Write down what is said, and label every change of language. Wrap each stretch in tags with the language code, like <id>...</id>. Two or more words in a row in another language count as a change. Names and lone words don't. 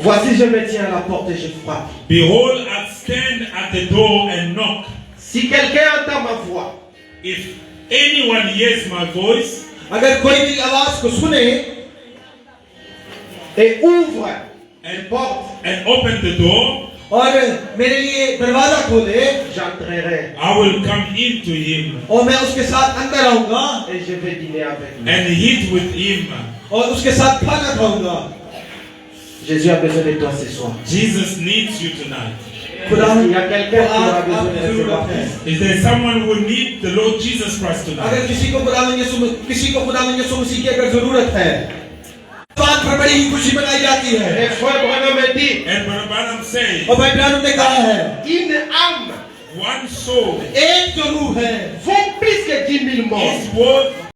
<fr>Voici je me tiens à la porte et je frappe.</fr> <en>Behold, I stand at the door and knock.</en> <fr>Si quelqu'un entend ma voix</fr> <en>If anyone hears my voice</en> <ur>اگر کوئی میری آواز کو سنے</ur> <fr>et ouvre une porte,</fr> <en>and open the door,</en> <ur>اور میرے لیے دروازہ کھولے</ur> <fr>j'entrerai</fr> <en>I will come into him</en> <ur>اور میں اس کے ساتھ اندر آؤں گا</ur> <fr>et je vais dîner avec lui.</fr> <en>and eat with him.</en> <ur>اور اس کے ساتھ کھانا کھاؤں گا.</ur> <fr>Jésus a besoin de toi ce soir.</fr> <en>Jesus needs you tonight.</en> <ur>खुदा</ur> <fr>Il y a quelqu'un qui aura besoin de</fr> <ur>आपकी</ur> <fr>recevoir</fr> <ur>ضرورت ہے.</ur> <fr>Christ.</fr> <en>Is there someone who needs the Lord Jesus Christ</en> <ur>अगर</ur> <en>tonight?</en> <ur>کسی کو خداوند یسوع مسیح کی اگر ضرورت ہے، بات پر بڑی ہی خوشی منائی جاتی ہے.</ur> <fr>Et frère Branham me dit,</fr> <en>And Brother Branham says,</en> <ur>اور بھائی برانہم نے کہا ہے,</ur> <fr>une âme</fr> <en>one soul</en> <ur>ایک جو روح ہے</ur> <fr>vaut plus que 10 000 morts.</fr> <en>is worth</en>